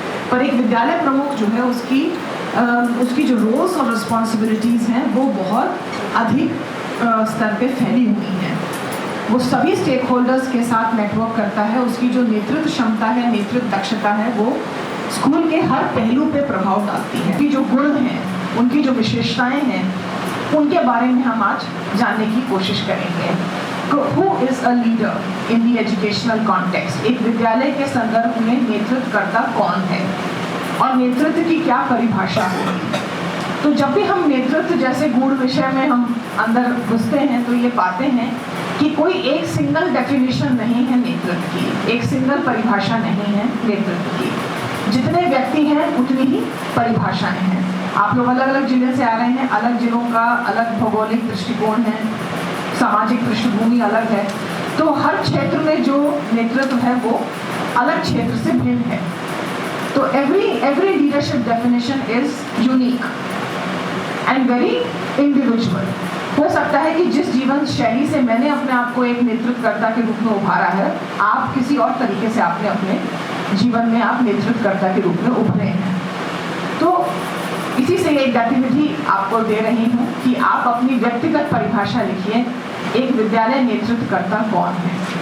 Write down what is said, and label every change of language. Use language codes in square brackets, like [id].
[hi] पर एक विद्यालय प्रमुख जो है उसकी जो रोल्स और रिस्पॉन्सिबिलिटीज़ हैं वो बहुत अधिक स्तर पे फैली हुई हैं। वो सभी स्टेक होल्डर्स के साथ नेटवर्क करता है। उसकी जो नेतृत्व क्षमता है, नेतृत्व दक्षता है, वो स्कूल के हर पहलू पे प्रभाव डालती है। उनकी जो गुण हैं, उनकी जो विशेषताएं हैं, उनके बारे में हम आज जानने की कोशिश करेंगे। [en] Who is a leader in the educational context? [hi] एक विद्यालय के संदर्भ में नेतृत्वकर्ता कौन है और नेतृत्व की क्या परिभाषा होगी? तो जब भी हम नेतृत्व जैसे गूढ़ विषय में हम अंदर घुसते हैं तो ये पाते हैं कि कोई एक सिंगल डेफिनेशन नहीं है नेतृत्व की, एक सिंगल परिभाषा नहीं है नेतृत्व की। जितने व्यक्ति हैं उतनी ही परिभाषाएं हैं। आप लोग अलग अलग जिले से आ रहे हैं, अलग जिलों का अलग भौगोलिक दृष्टिकोण है, सामाजिक पृष्ठभूमि अलग है, तो हर क्षेत्र में जो नेतृत्व है वो अलग क्षेत्र से भिन्न है। [en] तो every leadership definition is unique and very individual। [hi] हो सकता है कि जिस जीवन शैली से मैंने अपने आप को एक नेतृत्वकर्ता के रूप में उभारा है, आप किसी और तरीके से आपने अपने जीवन में आप नेतृत्वकर्ता के रूप में उभरे हैं। तो इसी से एक गतिविधि आपको दे रही हूँ कि आप अपनी व्यक्तिगत परिभाषा लिखिए, एक विद्यालय नेतृत्वकर्ता कौन है।